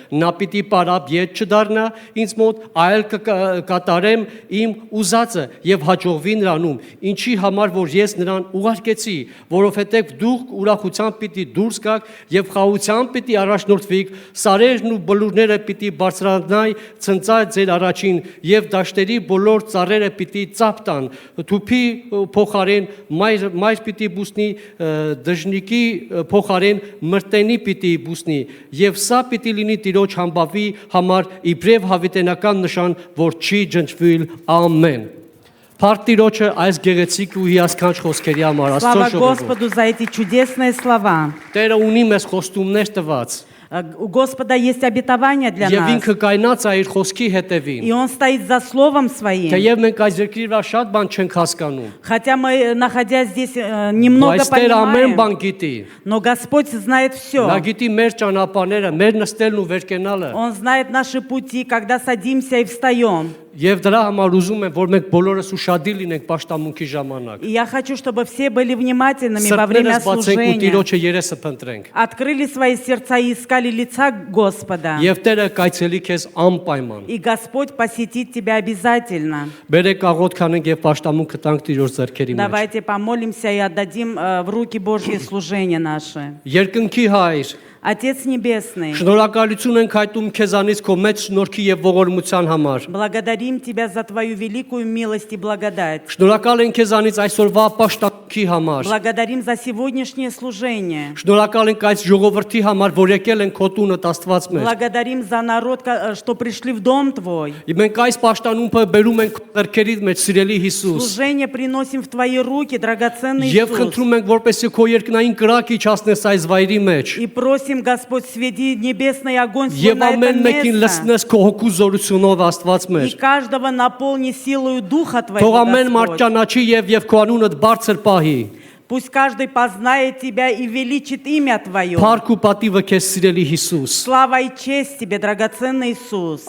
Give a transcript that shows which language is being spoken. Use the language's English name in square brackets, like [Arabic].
[Armenian] նա պիտի պարապ ետ չդառնա ինձ մոտ այլ կկատարեմ իմ ուզածը եւ հաջողվի նրանում ինչի համար որ ես նրան ուղարկեցի որովհետեւ դուք ուրախությամբ պիտի դուրս գաք եւ խաղությամբ պիտի առաջնորդվիք սարերն ու բլուրները պիտի բարձրանայի ցնծա ձեր առաջին եւ դաշտերի բոլոր ծառերը պիտի ծափ տան թուփի փոխարեն մայր պիտի բուսնի դժնիկի փոխարեն մրտենի պիտի բուսնի եւ սա պիտի լինի Տիրոջ համբավի համար իբրև հավիտենական նշան որ չի ջնջվիլ ամեն Փառք Տիրոջը այս գեղեցիկ ու հիասքանչ խոսքերի համար [Russian] Слава Господу за эти чудесные слова. [Armenian] Տերը ունի մեզ խոստումներ տված [Russian] У Господа есть обетование для [Armenian] Եվ [Russian] нас. [Armenian] ինքը կայնած է իր խոսքի հետևին [Russian] И Он стоит за словом своим. [Armenian] Թեև մենք այս երկրի վրա շատ բան չենք հասկանում [Russian] Хотя мы, находясь здесь, немного [Armenian] Բայց Տերը ամեն [Russian] понимаем, [Armenian] բան գիտի [Russian] но Господь знает [Armenian] Նա [Russian] все. [Armenian] գիտի մեր ճանապարհները մեր նստելն ու վերկենալը [Russian] Он знает наши пути, когда садимся и встаем. [Armenian] Եվ դրա համար ուզում եմ, որ մենք բոլորս ուշադիր լինենք պաշտամունքի ժամանակ։ [Russian] И я хочу, чтобы все были внимательными во время [Armenian] Սրտերս բացենք ու [Russian] служения. [Armenian] Տիրոջը երեսը փնտրենք։ [Russian] Открыли свои сердца и искали лица Господа. [Armenian] Եվ Տերը կայցելի քեզ անպայման։ [Russian] И Господь посетит тебя обязательно. [Armenian] Բերեք աղոթ քանենք եւ պաշտամունքը տանք Տիրոջ ձեռքերի մեջ։ [Russian] Давайте помолимся и отдадим в руки Божьи служения наши. [Armenian] Երկնքի Հայր, [Russian] Отец Небесный, [Armenian] շնորհակալություն ենք հայտում քեզանից քո մեծ շնորհքի եւ ողորմության համար։ [Russian] благодарим Тебя за Твою великую милость и благодать. [Armenian] Շնորհակալ ենք քեզանից այսօրվա պաշտամունքի համար։ [Russian] Благодарим за сегодняшнее служение. [Armenian] Շնորհակալ ենք այս ժողովրդի համար, որ եկել են քո տունը Աստված մեր։ [Russian] Благодарим за народ, что пришли в Дом Твой. [Armenian] Մենք այս պաշտամունքը բերում ենք քո ձեռքերից մեջ, սիրելի Հիսուս։ [Russian] Служение приносим в Твои руки, драгоценный [Armenian] Եվ [Russian] Иисус. [Armenian] խնդրում ենք, որպեսզի քո երկնային կրակ իջացնես այս վայրի մեջ։ [Russian] И просим, Господь, сведи небесный огонь свой [Armenian] Եվ [Russian] на это [Armenian] ամեն մեկին [Russian] место. [Armenian] լցնես քո հոգու զորությունով Աստված [Russian] И [Armenian] մեր։ [Russian] каждого наполни силою Духа [Armenian] Թող [Russian] Твоего, [Armenian] ամեն մարդ [Russian] Господь. [Armenian] ճանաչի եւ քո անունդ բարձր պահի։ [Russian] Пусть каждый познает Тебя и величит имя Твое. [Armenian] Փառք ու պատիվը քեզ սիրելի Հիսուս։ [Russian] Слава и честь Тебе, драгоценный Иисус.